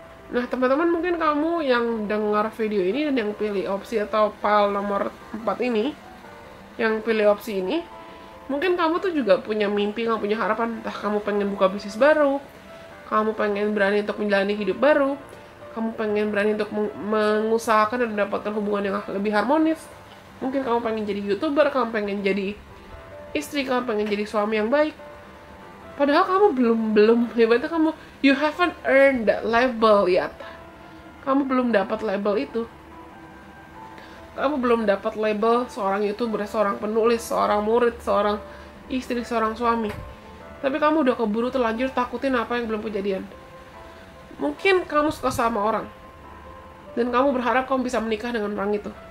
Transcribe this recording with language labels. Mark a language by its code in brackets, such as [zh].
[id] Nah teman-teman, mungkin kamu yang dengar video ini dan yang pilih opsi atau file nomor 4 ini, yang pilih opsi ini, mungkin kamu tuh juga punya mimpi, kamu punya harapan, entah kamu pengen buka bisnis baru, kamu pengen berani untuk menjalani hidup baru, kamu pengen berani untuk mengusahakan dan mendapatkan hubungan yang lebih harmonis, mungkin kamu pengen jadi YouTuber, kamu pengen jadi istri, kamu pengen jadi suami yang baik. Padahal kamu belum hebatnya kamu, [en] you haven't earned that label yet. [id] Kamu belum dapat label itu. Kamu belum dapat label seorang YouTuber, seorang penulis, seorang murid, seorang istri, seorang suami. Tapi kamu udah keburu terlanjur takutin apa yang belum kejadian. Mungkin kamu suka sama orang, dan kamu berharap kamu bisa menikah dengan orang itu.